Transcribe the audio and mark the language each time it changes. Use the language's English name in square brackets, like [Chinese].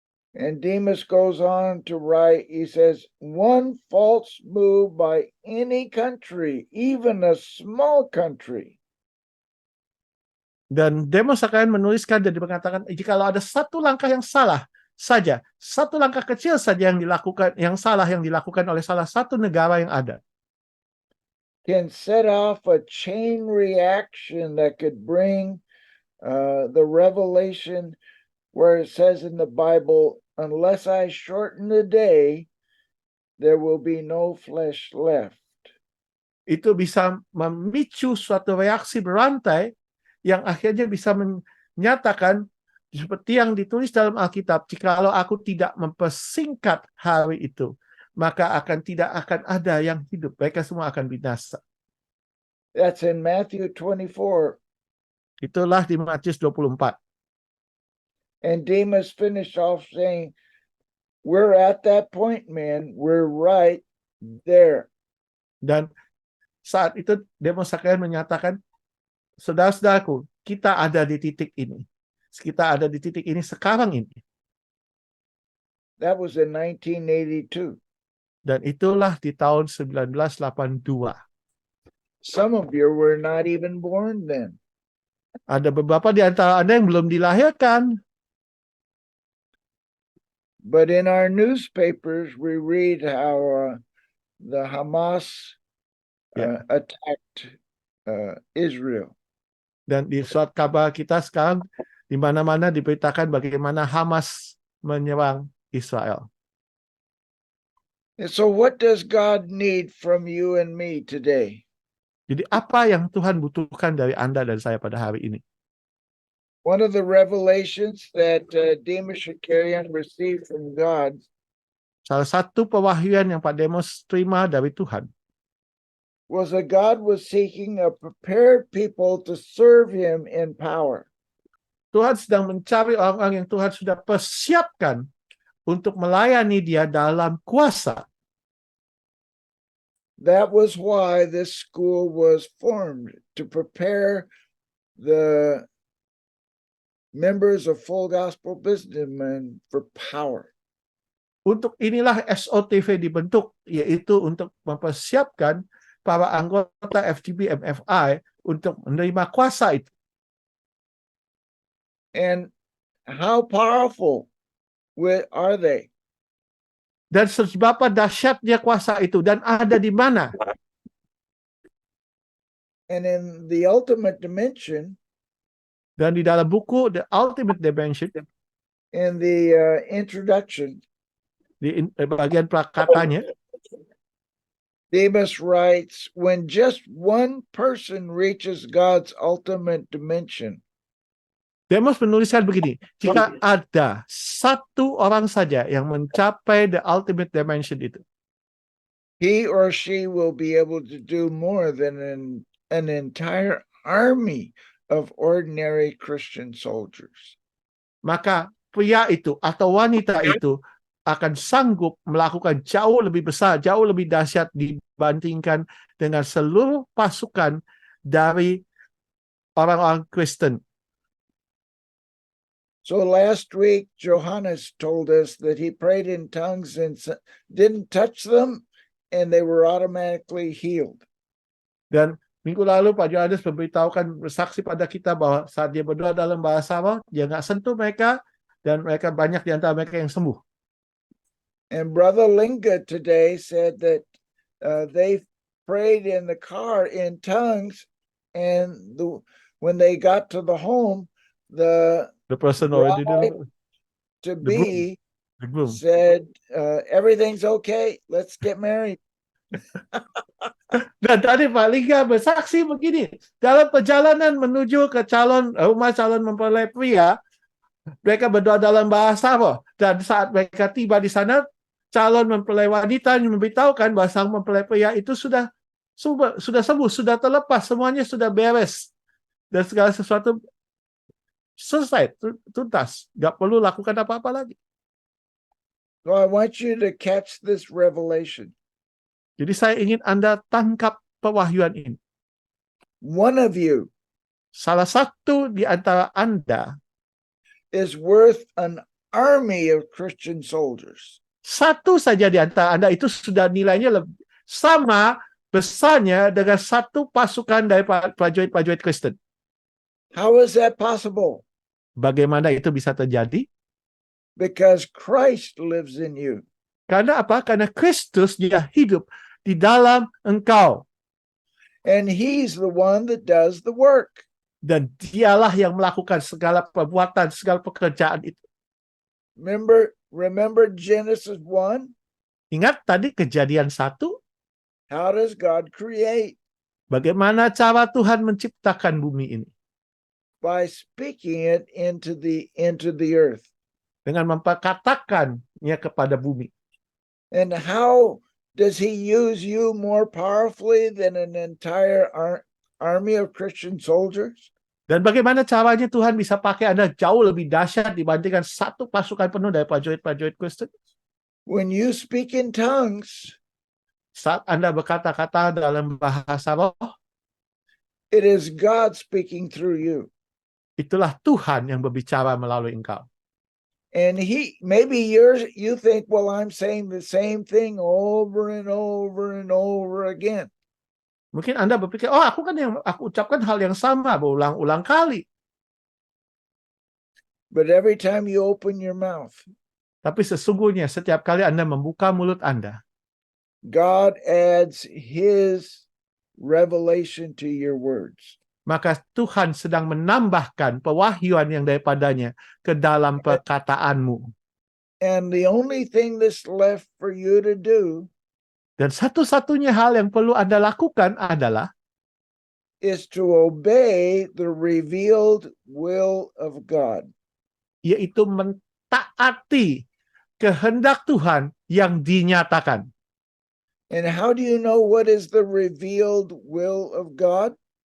[English] And Demas goes on to write, he says, one false move by any country, even a small country. [Indonesian] Dan Demas akan menuliskan dan mengatakan, jikalau ada satu langkah yang salah saja, satu langkah kecil saja yang salah yang dilakukan oleh salah satu negara yang ada, [English] can set off a chain reaction that could bring the revelation where it says in the Bible, unless I shorten the day, there will be no flesh left. [Indonesian] Itu bisa memicu suatu reaksi berantai yang akhirnya bisa menyatakan seperti yang ditulis dalam Alkitab, jikalau aku tidak mempersingkat hari itu, maka tidak akan ada yang hidup, mereka semua akan binasa. [English] That's in Matthew 24. [Indonesian] Itulah di Matius 24. [English] And Demas finished off saying, we're at that point, man. We're right there. [Indonesian] Dan saat itu Demas akan menyatakan, saudara-saudaraku, kita ada di titik ini. Kita ada di titik ini sekarang ini. [English] That was in 1982. [Indonesian] Dan itulah di tahun 1982. [English] Some of you were not even born then. [Indonesian] Ada beberapa di antara Anda yang belum dilahirkan. [English] But in our newspapers, we read how the Hamas attacked Israel. [Indonesian] Dan di surat kabar kita sekarang, di mana-mana diberitakan bagaimana Hamas menyerang Israel. [English] And so what does God need from you and me today? [Indonesian] Jadi apa yang Tuhan butuhkan dari Anda dan saya pada hari ini? [English] One of the revelations that Demas Shakarian received from God, [Indonesian] salah satu pewahyuan yang Pak Demos terima dari Tuhan, [English] was that God was seeking a prepared people to serve Him in power. [Indonesian] Tuhan sedang mencari orang-orang yang Tuhan sudah persiapkan untuk melayani Dia dalam kuasa. [English] That was why this school was formed, to prepare the members of Full Gospel Businessmen for power. [Indonesian] Untuk inilah SOTV dibentuk, yaitu untuk mempersiapkan para anggota FGB MFI untuk menerima kuasa itu. [English] And how powerful are they? [Indonesian] Dan seberapa dahsyatnya kuasa itu dan ada di mana? [English] And in the ultimate dimension, [Indonesian] Dan di dalam buku The Ultimate Dimension, [English] in the introduction, [Indonesian] di bagian prakatanya, [English] Demas writes, when just one person reaches God's ultimate dimension, [Indonesian] Demas menuliskan begini, jika ada satu orang saja yang mencapai the ultimate dimension itu, [English] he or she will be able to do more than an entire army of ordinary Christian soldiers. [Indonesian] maka pria itu atau wanita itu akan sanggup melakukan jauh lebih besar, jauh lebih dahsyat dibandingkan dengan seluruh pasukan dari orang-orang Kristen. [English] So last week, Johannes told us that he prayed in tongues and didn't touch them, and they were automatically healed. [Indonesian] Dan minggu lalu Pak Johannes memberitahukan, bersaksi pada kita bahwa saat dia berdoa dalam bahasa roh, dia nggak sentuh mereka, dan mereka banyak di antara mereka yang sembuh. [English] And Brother Linga today said that they prayed in the car in tongues, and when they got to the home, the The person already to be groom. said, everything's okay, let's get married. [Indonesian] Dan tadi Pak Liga bersaksi begini, dalam perjalanan menuju ke rumah calon mempelai pria, mereka berdoa dalam bahasa roh, dan saat mereka tiba di sana, calon mempelai wanita memberitahukan bahwa sang mempelai pria itu sudah sembuh, sudah terlepas, semuanya sudah beres, dan segala sesuatu selesai, tuntas, nggak perlu lakukan apa-apa lagi. [English] So I want you to catch this revelation. [Indonesian] Jadi saya ingin Anda tangkap pewahyuan ini. [English] One of you [Indonesian] Salah satu di antara Anda [English] is worth an army of Christian soldiers. [Indonesian] satu saja di antara Anda itu sudah nilainya sama besarnya dengan satu pasukan dari prajurit-prajurit Kristen. [English] How is that possible? [Indonesian] Bagaimana itu bisa terjadi? [English] Because Christ lives in you. [Indonesian] Karena apa? Karena Kristus dia hidup di dalam engkau. [English] And he's the one that does the work. [Indonesian] Dan dialah yang melakukan segala perbuatan, segala pekerjaan itu. [English] Remember Genesis 1? [Indonesian] Ingat tadi Kejadian 1? [English] How does God create? [Indonesian] Bagaimana cara Tuhan menciptakan bumi ini? [English] By speaking it into the earth. [Indonesian] Dengan memperkatakannya kepada bumi. [English] And how does he use you more powerfully than an entire army of Christian soldiers? [Indonesian] Dan bagaimana caranya Tuhan bisa pakai Anda jauh lebih dahsyat dibandingkan satu pasukan penuh dari prajurit-prajurit Kristen? [English] When you speak in tongues, [Indonesian] saat Anda berkata-kata dalam bahasa roh, [English] it is God speaking through you. [Indonesian] Itulah Tuhan yang berbicara melalui engkau. [English] And maybe you think, well, I'm saying the same thing over and over and over again. [Indonesian] Mungkin Anda berpikir, oh aku ucapkan hal yang sama berulang-ulang kali. [English] But every time you open your mouth, [Indonesian] tapi sesungguhnya setiap kali Anda membuka mulut Anda, [English] God adds his revelation to your words. [Indonesian] Maka Tuhan sedang menambahkan pewahyuan yang daripadanya ke dalam perkataanmu. [English] And the only thing that's left for you to do, [Indonesian] dan satu-satunya hal yang perlu Anda lakukan adalah [English] is to obey the revealed will of God. [Indonesian] Yaitu mentaati kehendak Tuhan yang dinyatakan. [English] And how do you know what is the revealed will of God?